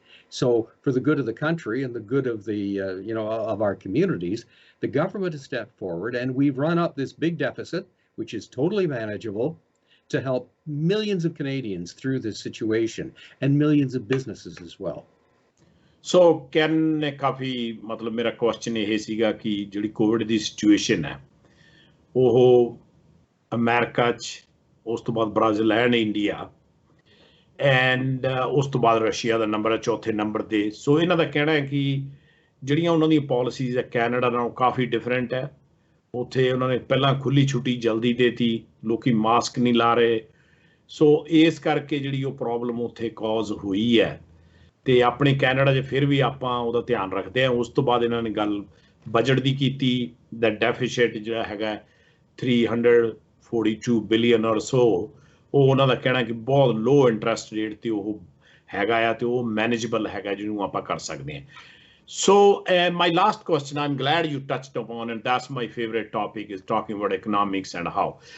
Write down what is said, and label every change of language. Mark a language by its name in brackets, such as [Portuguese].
[English] So for the good of the country and the good of the, of our communities, the government has stepped forward and we've run up this big deficit, which is totally manageable, to help millions of Canadians through this situation and millions of businesses as well. [Punjabi] So Ken ने काफी मतलब मेरा question ये सीगा कि जिहड़ी Covid the situation है ਉਹ ਅਮਰੀਕਾ 'ਚ ਉਸ ਤੋਂ ਬਾਅਦ ਬ੍ਰਾਜ਼ੀਲ ਐਂਡ ਇੰਡੀਆ ਐਂਡ ਉਸ ਤੋਂ ਬਾਅਦ ਰਸ਼ੀਆ ਦਾ ਨੰਬਰ ਹੈ ਚੌਥੇ ਨੰਬਰ ਤੇ। ਸੋ ਇਹਨਾਂ ਦਾ ਕਹਿਣਾ ਹੈ ਕਿ ਜਿਹੜੀਆਂ ਉਹਨਾਂ ਦੀਆਂ ਪਾਲਿਸੀਜ਼ ਹੈ ਕੈਨੇਡਾ ਨਾਲੋਂ ਕਾਫੀ ਡਿਫਰੈਂਟ ਹੈ। ਉੱਥੇ ਉਹਨਾਂ ਨੇ ਪਹਿਲਾਂ ਖੁੱਲੀ ਛੁੱਟੀ ਜਲਦੀ ਦੇਤੀ, ਲੋਕੀ ਮਾਸਕ ਨਹੀਂ ਲਾ ਰਹੇ। ਸੋ ਇਸ ਕਰਕੇ ਜਿਹੜੀ ਉਹ ਪ੍ਰੋਬਲਮ ਉੱਥੇ ਕੌਜ਼ ਹੋਈ ਹੈ ਤੇ ਆਪਣੇ ਕੈਨੇਡਾ 'ਚ ਫਿਰ ਵੀ ਆਪਾਂ ਉਹਦਾ ਧਿਆਨ ਰੱਖਦੇ ਹਾਂ। ਉਸ ਤੋਂ ਬਾਅਦ ਇਹਨਾਂ ਨੇ ਗੱਲ ਬਜਟ ਦੀ ਕੀਤੀ, ਦਾ ਡੈਫੀਸਿਟ ਜਿਹੜਾ ਹੈਗਾ [English] 342 billion or so, [Punjabi] ਉਹ ਉਹਨਾਂ ਦਾ ਕਹਿਣਾ ਕਿ ਬਹੁਤ ਲੋ ਇੰਟਰਸਟ ਰੇਟ ਤੇ ਉਹ ਹੈਗਾ ਆ ਤੇ ਉਹ ਮੈਨੇਜੇਬਲ ਹੈਗਾ ਜਿਹਨੂੰ ਆਪਾਂ ਕਰ ਸਕਦੇ ਹਾਂ। [English] So my last question, I'm glad you touched upon, and that's my favorite topic, is talking about economics and how.